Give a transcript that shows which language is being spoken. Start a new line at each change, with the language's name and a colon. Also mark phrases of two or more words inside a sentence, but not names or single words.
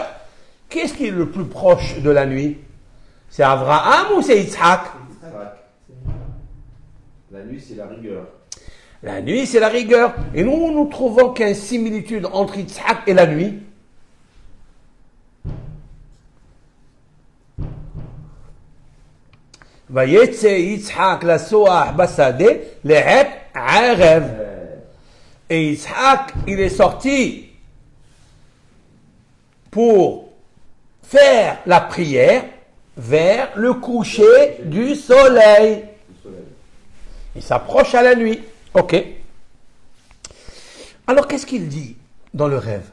French: Qui est-ce qui est le plus proche de la nuit? C'est Abraham ou c'est Yitzhak? La nuit, c'est la rigueur. La nuit, c'est la rigueur. Et nous trouvons qu'il y a une similitude entre Yitzhak et la nuit.
Hebrew: ויצא יצחק לסוח בשדה לעת ערב.
French: Et Yitzhak, il est sorti pour faire la prière vers le coucher du soleil. Il s'approche à la nuit. Ok. Alors, qu'est-ce qu'il dit dans le rêve?